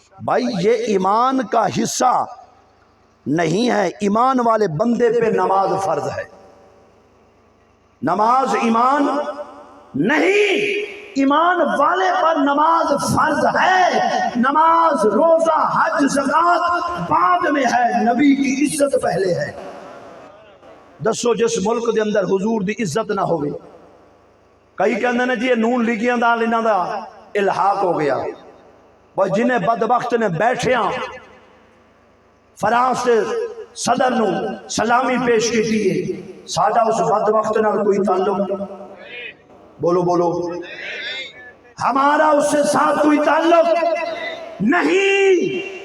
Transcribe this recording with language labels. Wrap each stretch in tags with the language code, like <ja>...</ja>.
<ur>بھائی یہ ایمان کا حصہ نہیں ہے، ایمان والے بندے پہ نماز فرض ہے۔ نماز ایمان نہیں، ایمان والے پر نماز فرض ہے۔ نماز، روزہ، حج، زکوٰۃ بعد میں ہے، نبی کی عزت پہلے ہے۔</ur> <pa>دسو جس ملک دے اندر حضور دی عزت نہ ہوگی. کئی کہندے نے جی یہ نون لیگیاں دا انہاں دا الحاق ہو گیا. بس جنہیں بدبخت نے بیٹھیاں فرانس دے صدر نو سلامی پیش کی ہے، ساڈا اس بدبخت نال کوئی تعلق؟ بولو بولو،</pa> <ur>ہمارا اس سے ساتھ کوئی تعلق نہیں.</ur>